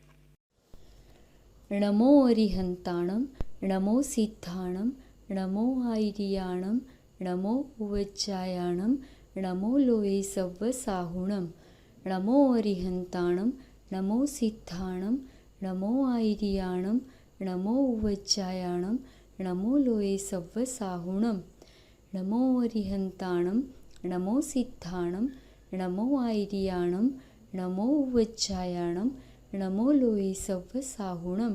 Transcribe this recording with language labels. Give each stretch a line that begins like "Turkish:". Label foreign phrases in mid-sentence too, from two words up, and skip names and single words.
Prakrit languages: નમો અરિહંતાણમ નમો સિદ્ધાણમ નમો આઈરિયાણમ નમો ઉવજ્જાયાણમ નમો લોહે સવ્વ સાહુણમ. નમો અરિહંતાણમ નમો સિદ્ધાણમ नमो आयर्याणं नमो उवज्जायाणं नमो लोये सव्वसाहुणं नमो अरिहन्ताणं नमो सिद्धाणं नमो आयर्याणं नमो उवज्जायाणं नमो लोये सव्वसाहुणं